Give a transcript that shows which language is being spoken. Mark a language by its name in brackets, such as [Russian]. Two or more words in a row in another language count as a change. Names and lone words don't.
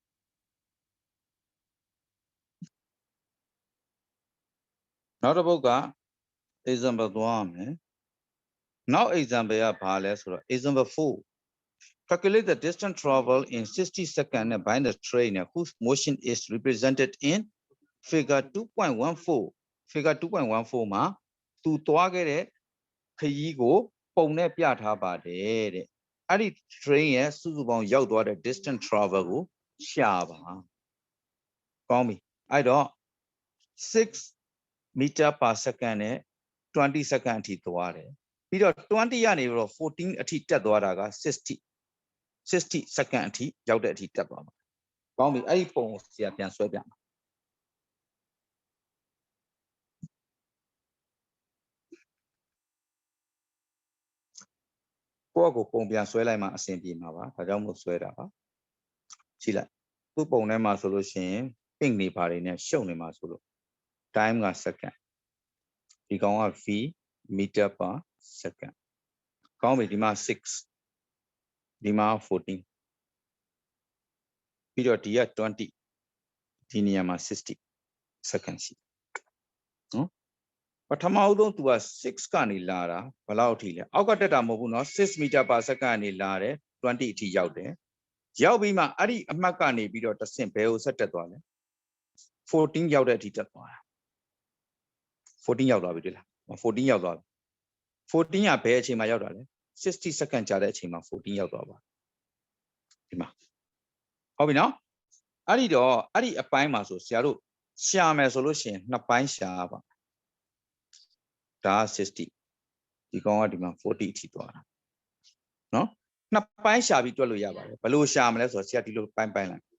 [Burmese] နောက်တစ်ပုဒ်က example သွားရမယ် နောက် example ကဘာလဲဆိုတော့ [English] example 4 calculate the distance travel in 60 seconds by the train whose motion is represented in figure 2.14 [Burmese] figure 2.14 မှာသူသွားခဲ့တဲ့ခရီးကိုပုံနဲ့ပြထားပါတယ်တဲ့အဲ့ဒီ train ရဲ့စုစုပေါင်းရောက်သွားတဲ့ [English] distance travel [Burmese] ကိုရှာပါကောင်းပြီအဲ့တော့ [English] 6 meter per second [Burmese] နဲ့ 20 second အထိသွားတယ်ပြီးတော့ 20 ကနေပြီးတော့ 14 အထိတက်သွားတာက 60 second အထိရောက်တဲ့အထိတက်သွားမှာကောင်းပြီအဲ့ဒီပုံကိုဆရာပြန်ဆွဲပြမှာ ကိုယ့်ကိုပုံပြန်ဆွဲလိုက်မှအဆင်ပြေမှာပါဒါကြောင့်မို့ဆွဲတာပါကြည့်လိုက်သူ့ပုံထဲမှာဆိုလို့ရှိရင် pink နေပါတွေနဲ့ရှုပ်နေမှာဆိုလို့ time က second ဒီကောင်က [English] v meter per second [Burmese] ကောင်းပြီဒီမှာ6ဒီမှာ14 ပြီးတော့ဒီက20ဒီနေရာမှာ60 second ရှိနော်ပထမဦးဆုံးသူက6ကနေလာတာဘယ်လောက်အထိလဲအောက်ကတက်တာမဟုတ်ဘူးเนาะ [English] 6 meter per second [Burmese] ကနေလာတယ်20အထိရောက်တယ်ရောက်ပြီးမှအဲ့ဒီအမှတ်ကနေပြီးတော့တဆင့်ဘယ်ကိုဆက်တက်သွားလဲ14ရောက် တဲ့အထိတက်သွားတာ14ရောက်သွားပြီတွေ့လား14ရောက်သွားပြီ14ကဘယ်အချိန်မှာရောက်တာလဲ60 second ကြာတဲ့အချိန်မှာ14ရောက်သွားပါဒီမှာဟုတ်ပြီနော်အဲ့ဒီတော့အဲ့ဒီအပိုင်းမှာဆိုဆရာတို့ရှာမယ်ဆိုလို့ရှိရင်နှစ်ပိုင်းရှာပါဒါ60ဒီကောင်ကဒီမှာ40အထိသွားတာနော်နှစ်ပိုင်းရှာပြီးတွက်လို့ရပါတယ်ဘယ်လိုရှာမလဲဆိုတော့ဆရာဒီလိုပိုင်းလိုက်ဒါ